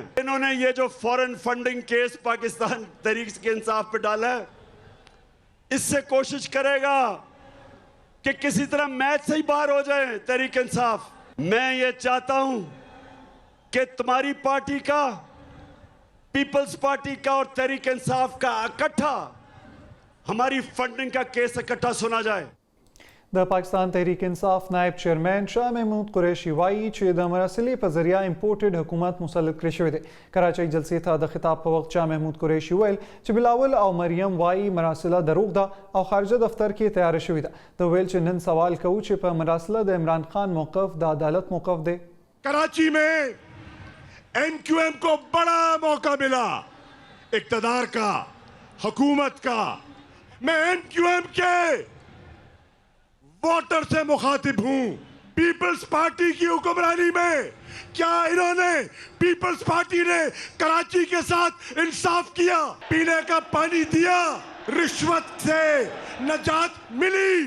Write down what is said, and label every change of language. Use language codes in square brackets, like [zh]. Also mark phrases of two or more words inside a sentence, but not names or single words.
[ur] انہوں نے یہ جو [en] foreign funding case [ur] پاکستان تحریک انصاف پے ڈالا ہے، اس سے کوشش کرے گا کہ کسی طرح میچ سے ہی باہر ہو جائے تحریک انصاف. میں یہ چاہتا ہوں کہ تمہاری پارٹی کا، پیپلز پارٹی کا اور تحریک انصاف کا اکٹھا ہماری فنڈنگ کا کیس اکٹھا سنا جائے. [ps] د پاکستان تحریک انصاف نائب چیئرمین شاه محمود قریشي وایي چې د مراسلې په ذریعه امپورټډ حکومت مسلط کړی شوی دی. کراچۍ جلسې ته د خطاب په وخت شاه محمود قریشي ویل چې بلاول او مریم وایي مراسله دروغ ده او خارجه دفتر کې تیار شوې ده. د ویل چې نن سوال کوو چې په مراسله د عمران خان موقف د عدالت موقف دی. [ur] کراچی میں ایم کیو ایم کو بڑا موقع ملا اقتدار کا، حکومت کا. میں ایم کیو ایم کے ووٹر سے مخاطب ہوں. پیپلز پارٹی کی حکمرانی میں کیا انہوں نے، پیپلز پارٹی نے کراچی کے ساتھ انصاف کیا، پینے کا پانی دیا، رشوت سے نجات ملی?